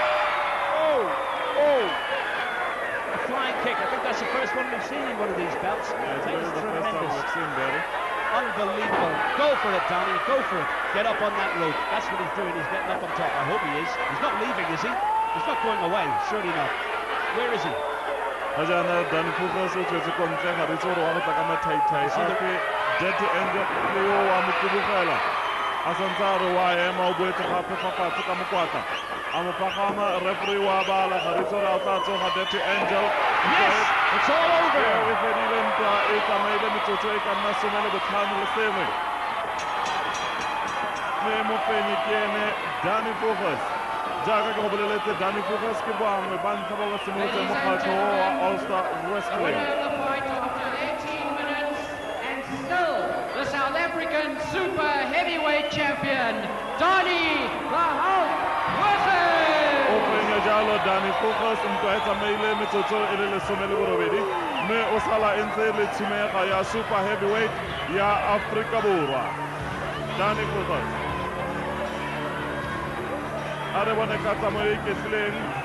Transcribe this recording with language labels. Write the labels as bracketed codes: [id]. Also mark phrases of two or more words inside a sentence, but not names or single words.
[en] A flying kick. I think that's the first one we've seen in one of these belts. It's really the first time we've seen Barry. Unbelievable. Go for it, Danie. Go for it. Get up on that rope. That's what he's doing. He's getting up on top. I hope he is. He's not leaving, is he? He's not going away. Surely not. Where is he? [tn] Ajana Danie Voges o tswetse ko ntle ga re itse gore wa go tla ka mathai-thai ape Dirty Angel le yo wa mo kubugela a santse a re wa ema o boetse gape fa fatshe ka mokwatla a mo pagama referee wa bala ga re itse gore a tla tsoga Dirty Angel. [en] Yes! It's all over! [tn] E fedile ntwa e tsamaile metsotso e ka nna 15 mme mofenyi ke ene Danie Voges. Jaga go boleletse Danie Voges ke bangwe ba ntlha ba ba simolotseng mokgatlho wa All-Star Wrestling. [en] Winner of the fight after 18 minutes, and still the South African super heavyweight champion, Danie the Hulk Voges. [tn] O fenya jalo Danie Voges ntwa e tsamaile metsotso e le 18 mme o sala e ntse le tshimega ya [en] super heavyweight [tn] ya Afrika Borwa. Danie Voges a re bone ka tsamayo e ketlileng